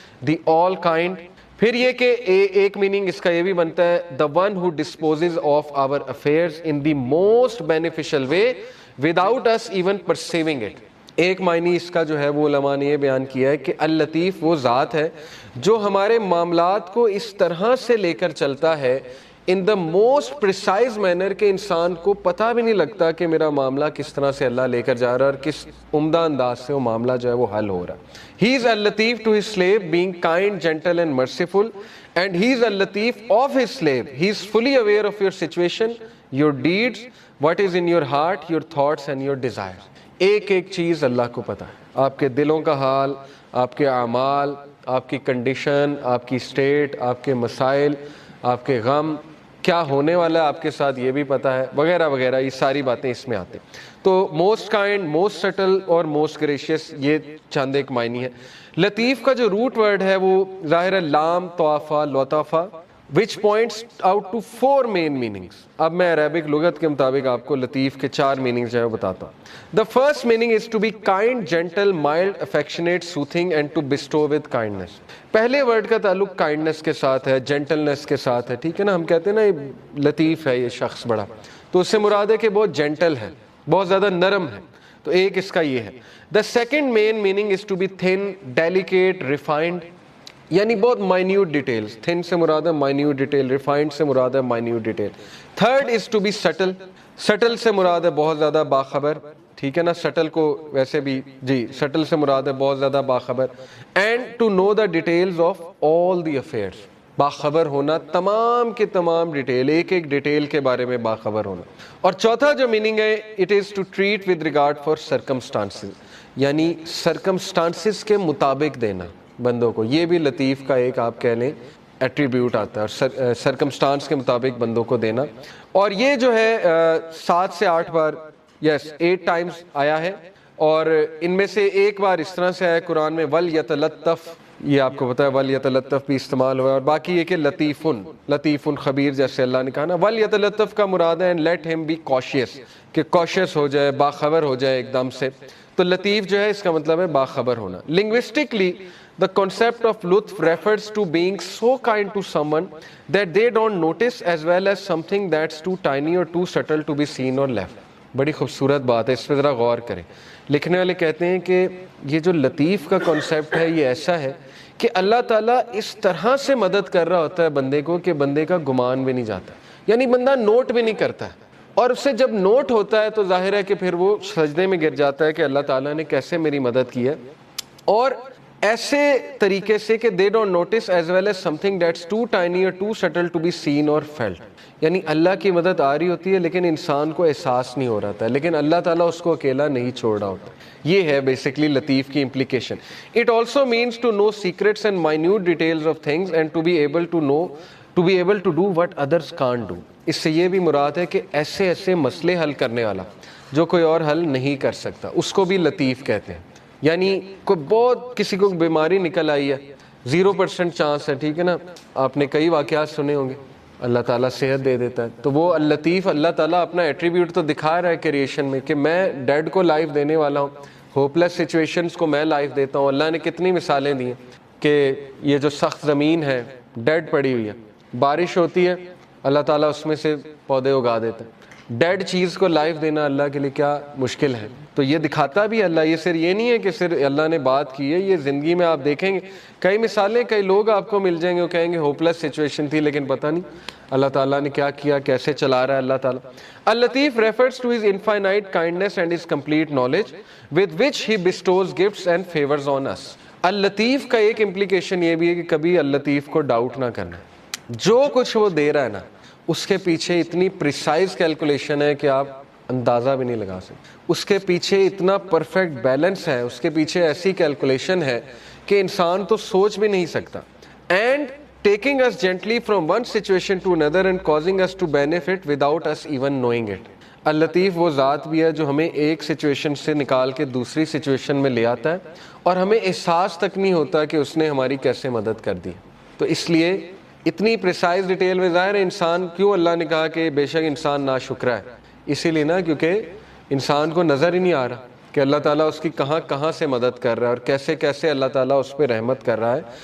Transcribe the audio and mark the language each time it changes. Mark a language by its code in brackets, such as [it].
[en] The all kind. [ur] پھر یہ کہ ایک میننگ اس کا یہ بھی بنتا ہے [en] The one who disposes of our affairs in the most beneficial way without us even perceiving it. [ur] ایک معنی اس کا جو ہے وہ علماء نے یہ بیان کیا ہے کہ اللطیف وہ ذات ہے جو ہمارے معاملات کو اس طرح سے لے کر چلتا ہے [en] in the most precise manner [ur] کہ انسان کو پتہ بھی نہیں لگتا کہ میرا معاملہ کس طرح سے اللہ لے کر جا رہا ہے اور کس عمدہ انداز سے وہ معاملہ جو ہے وہ حل ہو رہا ہے. [en] He is al-Latif to his slave, being kind, gentle and merciful, and he is al-Latif of his slave. He is fully aware of your situation, your deeds, what is in your heart, your thoughts and your desires. [ur] ایک ایک چیز اللہ کو پتہ ہے, آپ کے دلوں کا حال, آپ کے اعمال, آپ کی کنڈیشن, آپ کی اسٹیٹ, آپ کے مسائل, آپ کے غم, کیا ہونے والا ہے آپ کے ساتھ یہ بھی پتہ ہے, وغیرہ وغیرہ. یہ ساری باتیں اس میں آتے ہیں. تو موسٹ کائنڈ, موسٹ سٹل اور موسٹ گریشیس, یہ چند ایک معنی ہے. لطیف کا جو روٹ ورڈ ہے وہ ظاہر ہے لام طوافہ لطافہ, [en] which points out to 4 main meanings. [ur] اب میں عربک لغت کے مطابق آپ کو لطیف کے 4 میننگز جو ہے بتاتا ہوں. [en] The first meaning is to be kind, gentle, mild, affectionate, soothing and to bestow with kindness. [ur] پہلے ورڈ کا تعلق کائنڈنس کے ساتھ ہے, جینٹلنس کے ساتھ ہے, ٹھیک ہے نا. ہم کہتے ہیں نا یہ لطیف ہے یہ شخص بڑا, تو اس سے مراد ہے کہ بہت جینٹل ہے, بہت زیادہ نرم ہے. تو ایک اس کا یہ ہے. [en] The second main meaning is to be thin, delicate, refined, [ur] یعنی بہت مائنیوٹ ڈیٹیلز. تھن سے مراد ہے مائنیوٹ ڈیٹیل, ریفائنڈ سے مراد ہے minute detail. [en] third is to be subtle, [ur] still سے مراد ہے بہت زیادہ باخبر, ٹھیک ہے نا. سٹل کو ویسے بھی جی سٹل سے مراد ہے بہت زیادہ باخبر. [en] and to know the details of all the affairs, [ur] باخبر ہونا تمام کے تمام ڈیٹیل, ایک ایک ڈیٹیل کے بارے میں باخبر ہونا. اور چوتھا جو میننگ ہے, [en] it is to treat with regard for circumstances, [ur] یعنی سرکمسٹانسز کے مطابق دینا بندوں کو. یہ بھی لطیف کا ایک آپ کہہ لیں ایٹریبیوٹ آتا ہے, اور سرکمسٹانس کے مطابق بندوں کو دینا. اور یہ جو ہے 7 سے 8 بار, یس 8 ٹائمز آیا ہے, اور ان میں سے ایک بار اس طرح سے آیا قرآن میں وَلْيَتَلَطَّفْ, یہ آپ کو پتہ ہے وَلْيَتَلَطَّفْ بھی استعمال ہوا ہے. اور باقی یہ کہ لطیف خبیر جیسے اللہ نے کہا نا. وَلْيَتَلَطَّفْ کا مراد ہے [en] and let him be cautious, [ur] کہ cautious ہو جائے, باخبر ہو جائے ایک دم سے. تو لطیف جو ہے اس کا مطلب ہے باخبر ہونا. [en] Linguistically, the concept of lutf refers to being so kind to someone that they don't notice, as well as something that's too tiny or too subtle to be seen or left. [ur] بڑی خوبصورت بات ہے, اس پہ ذرا غور کریں. لکھنے والے کہتے ہیں کہ یہ جو لطیف کا کنسیپٹ ہے یہ ایسا ہے کہ اللہ تعالیٰ اس طرح سے مدد کر رہا ہوتا ہے بندے کو کہ بندے کا گمان بھی نہیں جاتا, یعنی بندہ نوٹ بھی نہیں کرتا ہے. اور اس سے جب نوٹ ہوتا ہے تو ظاہر ہے کہ پھر وہ سجدے میں گر جاتا ہے کہ اللہ تعالیٰ نے کیسے میری مدد کی ہے. اور ایسے طریقے سے کہ [en] they don't notice as well as something that's too tiny or too subtle to be seen or felt, [ur] یعنی اللہ کی مدد آ رہی ہوتی ہے لیکن انسان کو احساس نہیں ہو رہا تھا, لیکن اللہ تعالیٰ اس کو اکیلا نہیں چھوڑ رہا ہوتا. یہ ہے بیسکلی لطیف کی implication. [en] It also means to know secrets and minute details of things and to be able to do what others can't do. [ur] اس سے یہ بھی مراد ہے کہ ایسے ایسے مسئلے حل کرنے والا جو کوئی اور حل نہیں کر سکتا, اس کو بھی لطیف کہتے ہیں. یعنی کوئی بہت کسی کو بیماری نکل آئی ہے, 0% چانس ہے, ٹھیک ہے نا. آپ نے کئی واقعات سنے ہوں گے, اللہ تعالیٰ صحت دے دیتا ہے. تو وہ اللطیف, اللہ تعالیٰ اپنا ایٹریبیوٹ تو دکھا رہا ہے کریشن میں کہ میں ڈیڈ کو لائف دینے والا ہوں, ہوپ لیس سچویشنز کو میں لائف دیتا ہوں. اللہ نے کتنی مثالیں دی ہیں کہ یہ جو سخت زمین ہے ڈیڈ پڑی ہوئی ہے, بارش ہوتی ہے اللہ تعالیٰ اس میں سے پودے اگا دیتا ہے. ڈیڈ چیز کو لائف دینا اللہ کے لیے کیا مشکل ہے. تو یہ دکھاتا بھی اللہ. یہ صرف یہ نہیں ہے کہ صرف اللہ نے بات کی ہے, یہ زندگی میں آپ دیکھیں گے کئی مثالیں, کئی لوگ آپ کو مل جائیں گے وہ کہیں گے ہوپ لیس سچویشن تھی لیکن پتہ نہیں اللہ تعالیٰ نے کیا کیا, کیسے چلا رہا ہے اللہ تعالیٰ. [en] اللطیف refers to his infinite kindness and his complete knowledge with which he bestows gifts and favors on us. [ur] اللطیف کا ایک امپلیکیشن یہ بھی ہے کہ کبھی اللطیف کو ڈاؤٹ نہ کرنا. جو کچھ وہ دے رہا ہے نا اس کے پیچھے اتنی پریسائز کیلکولیشن ہے کہ آپ اندازہ بھی نہیں لگا سکتے. اس کے پیچھے اتنا پرفیکٹ بیلنس ہے, اس کے پیچھے ایسی کیلکولیشن ہے کہ انسان تو سوچ بھی نہیں سکتا. [en] And taking us gently from one situation to another and causing us to benefit without us even knowing it. [ur] اللطیف وہ ذات بھی ہے جو ہمیں ایک سچویشن سے نکال کے دوسری سچویشن میں لے آتا ہے اور ہمیں احساس تک نہیں ہوتا کہ اس نے ہماری کیسے مدد کر دی. تو اس لیے اتنی پریسائز ڈیٹیل میں ظاہر ہے انسان, کیوں اللہ نے کہا کہ بے شک انسان ناشکرا ہے, اسی لیے نا کیونکہ انسان کو نظر ہی نہیں آ رہا کہ اللہ تعالیٰ اس کی کہاں کہاں سے مدد کر رہا ہے اور کیسے کیسے اللہ تعالیٰ اس پہ رحمت کر رہا ہے.